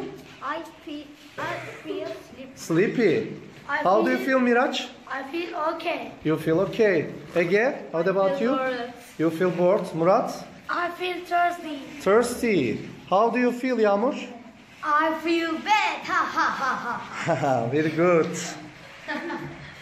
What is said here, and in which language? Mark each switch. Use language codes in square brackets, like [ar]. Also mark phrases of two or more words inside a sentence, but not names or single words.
[en] I feel sleepy. Sleepy. How do you feel, Miraç? I feel okay. You feel okay. Ege, how about you? You feel bored. Murat? I feel thirsty. Thirsty. How do you feel, Yağmur? I feel bad. Ha ha ha ha. Very good.